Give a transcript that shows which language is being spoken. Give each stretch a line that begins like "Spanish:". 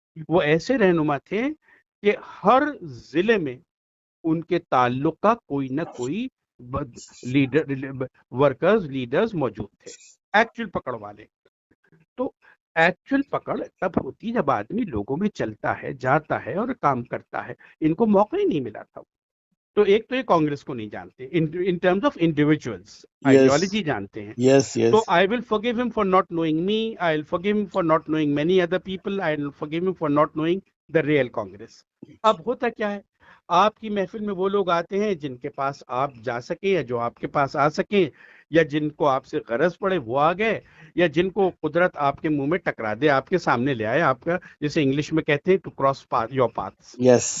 Urdu: وہ ایسے رہنما تھے کہ ہر ضلع میں ان کے تعلق کا کوئی نہ کوئی لیڈر، ورکرز، لیڈرز موجود تھے، ایکچوئل پکڑ والے. تو ایکچوئل پکڑ تب ہوتی جب آدمی لوگوں میں چلتا ہے، جاتا ہے اور کام کرتا ہے. ان کو موقع ہی نہیں ملا تھا. تو ایک تو یہ کانگریس کو نہیں جانتے
English: in terms of individuals, yes
Urdu: ideology جانتے ہیں.
English: yes
Urdu: تو
English: Yes I will forgive him for not knowing me. I'll forgive him for not knowing many other people. I'll forgive him for not knowing the real Congress.
Urdu: اب ہوتا کیا ہے، آپ کی محفل میں وہ لوگ آتے ہیں جن کے پاس آپ جا سکیں، یا جو آپ کے پاس آ سکیں، یا جن کو آپ سے غرض پڑے وہ آ گئے، یا جن کو قدرت آپ کے منہ میں ٹکرا دے، آپ کے سامنے لے آئے، آپ کا جیسے انگلش میں کہتے ہیں
English: to cross your path, yes